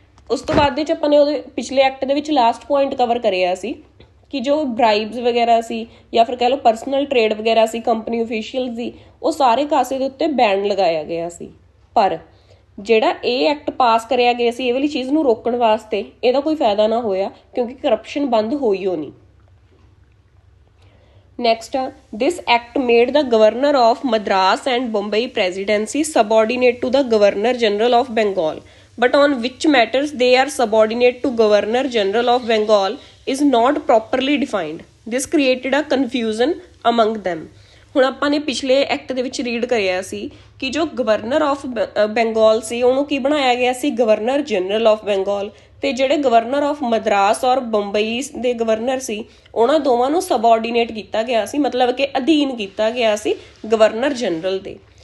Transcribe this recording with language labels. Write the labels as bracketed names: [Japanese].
[Punjabi] ਉਸ ਤੋਂ ਬਾਅਦ ਵਿੱਚ ਆਪਾਂ ਨੇ ਉਹਦੇ ਪਿਛਲੇ ਐਕਟ ਦੇ ਵਿੱਚ ਲਾਸਟ ਪੁਆਇੰਟ ਕਵਰ ਕਰਿਆ ਸੀ ਕਿ ਜੋ ਬ੍ਰਾਈਬਸ ਵਗੈਰਾ ਸੀ ਜਾਂ ਫਿਰ ਕਹਿ ਲਓ ਪਰਸਨਲ ਟ੍ਰੇਡ ਵਗੈਰਾ ਸੀ ਕੰਪਨੀ ਅਫੀਸ਼ੀਅਲਸ ਦੀ, ਉਹ ਸਾਰੇ ਕਾਸੇ ਦੇ ਉੱਤੇ ਬੈਨ ਲਗਾਇਆ ਗਿਆ ਸੀ। ਪਰ ਜਿਹੜਾ ਇਹ ਐਕਟ ਪਾਸ ਕਰਿਆ ਗਿਆ ਸੀ ਇਹ ਵਾਲੀ ਚੀਜ਼ ਨੂੰ ਰੋਕਣ ਵਾਸਤੇ, ਇਹਦਾ ਕੋਈ ਫਾਇਦਾ ਨਾ ਹੋਇਆ ਕਿਉਂਕਿ ਕਰਪਸ਼ਨ ਬੰਦ ਹੋਈ ਹੋ ਨਹੀਂ। [English] Next, this act made the governor of Madras and Bombay presidency subordinate to the Governor General of Bengal, but on which matters they are subordinate to Governor General of Bengal is not properly defined. This created a confusion among them. [Punjabi] ਹੁਣ ਆਪਾਂ ਨੇ ਪਿਛਲੇ act ਦੇ ਵਿੱਚ read ਕਰਿਆ ਸੀ ਕਿ ਜੋ governor of Bengal ਸੀ ਉਹਨੂੰ ਕੀ ਬਣਾਇਆ ਗਿਆ ਸੀ, ਗਵਰਨਰ ਜਨਰਲ ਆਫ ਬੰਗਾਲ, ਤੇ ਜਿਹੜੇ ਗਵਰਨਰ ਆਫ ਮਦਰਾਸ ਔਰ ਬੰਬਈ ਦੇ ਗਵਰਨਰ ਸੀ ਉਹਨਾਂ ਦੋਵਾਂ ਨੂੰ ਸਬਆਰਡੀਨੇਟ ਕੀਤਾ ਗਿਆ ਸੀ, ਮਤਲਬ ਕਿ ਅਧੀਨ ਕੀਤਾ ਗਿਆ ਸੀ ਗਵਰਨਰ ਜਨਰਲ ਦੇ।